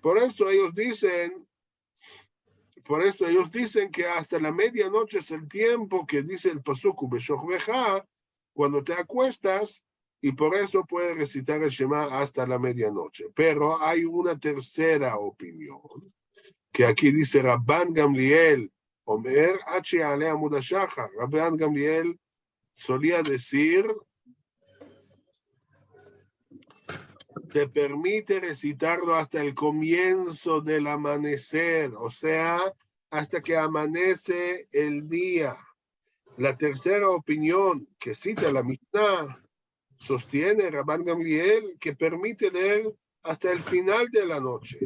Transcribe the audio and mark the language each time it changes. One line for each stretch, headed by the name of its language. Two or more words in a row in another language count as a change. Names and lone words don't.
Spanish: Por eso ellos dicen por eso ellos dicen que hasta la medianoche es el tiempo que dice el pasuk Ubeshochbeja, cuando te acuestas, y por eso puedes recitar el Shema hasta la medianoche. Pero hay una tercera opinión, que aquí dice Rabban Gamliel, Omer H.
Hebrew: עלה עמוד השחר.
Spanish: Rabban Gamliel solía decir, te permite recitarlo hasta el comienzo del amanecer, o sea, hasta que amanece el día. La tercera opinión que cita la Mishnah sostiene Rabban Gamliel que permite leer hasta el final de la noche.